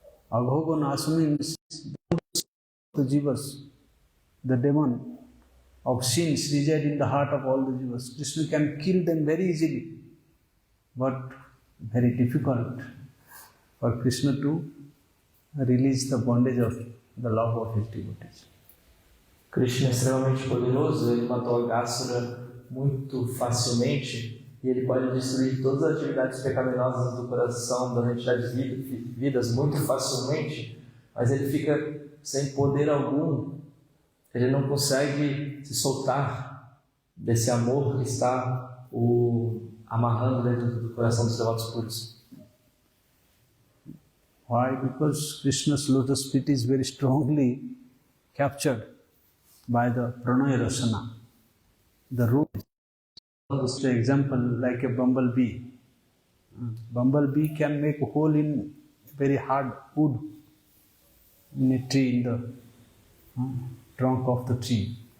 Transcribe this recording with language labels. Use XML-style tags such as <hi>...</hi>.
<en>Abhoganasa means the jivas, the demon of sins reside in the heart of all the jivas. Krishna can kill them very easily, but very difficult for Krishna to release the bondage of the love of his devotees.</en> <pt>Krishna é extremamente poderoso, ele matou Agasura muito facilmente e ele pode destruir todas as atividades pecaminosas do coração das entidades vidas muito facilmente, mas ele fica sem poder algum, ele não consegue se soltar desse amor que está o amarrando dentro do coração dos devotos puros.</pt> <en>Why? Because Krishna's lotus feet is very strongly captured by the pranaya rasana. The root, for example, like a bumblebee. Bumblebee can make a hole in very hard wood in a tree, in the trunk of the tree.</en>